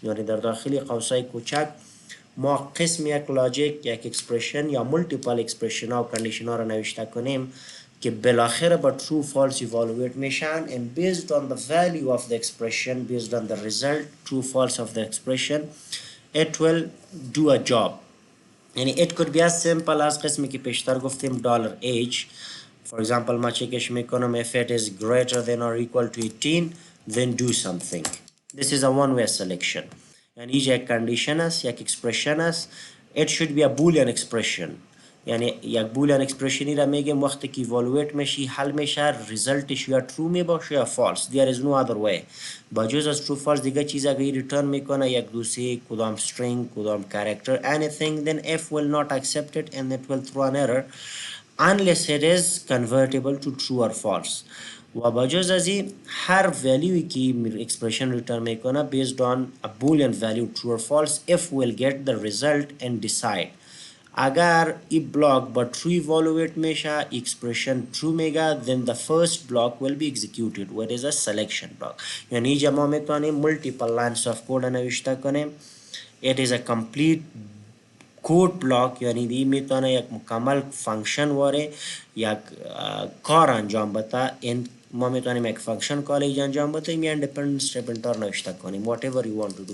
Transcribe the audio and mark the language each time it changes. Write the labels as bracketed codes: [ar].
[fa] یعنی در داخلی قوسای کوچک ما قسم یک لاجیک، یک اکسپرشن یا مولتیپل اکسپرشن ها و کنڈیشن ها را نوشته کنیم که بالاخره با true false evaluate میشن [en] and based on the value of the expression, based on the result true false of the expression, it will do a job. یعنی it could be as simple as [fa] قسمی که پیشتر گفتیم [en] $H. For example [fa] ما چکش میکنم [en] if it is greater than or equal to 18 then do something. This is a one way selection. [fa] یعنی یک condition است، یک expression است. [en] It should be a boolean expression. [fa] یعنی یک boolean expression را میگیم وقتی که evaluate میشی حل میشه resultش یا true می باشه یا false. [en] There is no other way. [fa] با جز از true false دیگه چیز اگر return میکنه یک دوسری کدام string کدام character [en] anything then if will not accept it and it will throw an error unless it is convertible to true or false. [fa] و با جز از این هر valueی که expression return میکنه [en] based on a boolean value true or false if will get the result and decide. [fa] اگر این block با true evaluate میشه expression true میگه [en] then the first block will be executed what is a selection block. [fa] یعنی اینجا ما میتونیم [en] multiple lines of code [fa] نوشته کنیم. [en] It is a complete code block [fa] یعنی دی میتونه یک مکمل فانکشن واره یک کار انجام بده. این ما میتونیم یک فانکشن کال انجام بدیم یا independent statement ها نوشته کنیم [en] whatever you want to do.